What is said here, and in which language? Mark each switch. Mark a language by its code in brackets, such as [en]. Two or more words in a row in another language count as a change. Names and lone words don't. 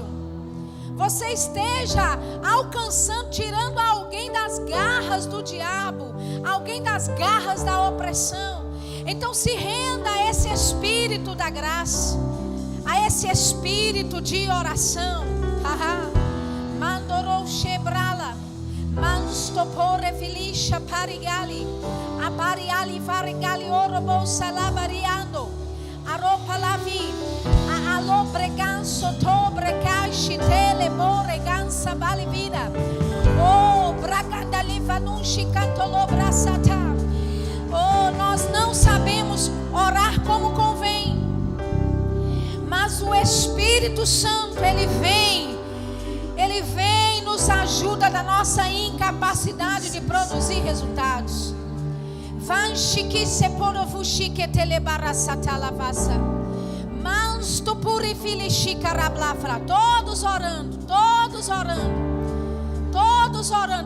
[pt] Você esteja alcançando, tirando alguém das garras do diabo, alguém das garras da opressão. Então se renda a esse espírito da graça, a esse espírito de oração. Mandorou chebrala, manstopore filisha parigali, abariali varigali orobo salabariando, aropa lavi, a alobreganso tobrecashi tele boregansa balivida. Oh, bragandali vanunchi cantolobrasata. Oh, nós não sabemos orar como convém. Mas o Espírito Santo, Ele vem e nos ajuda da nossa incapacidade de produzir resultados. Todos orando, todos orando, todos orando.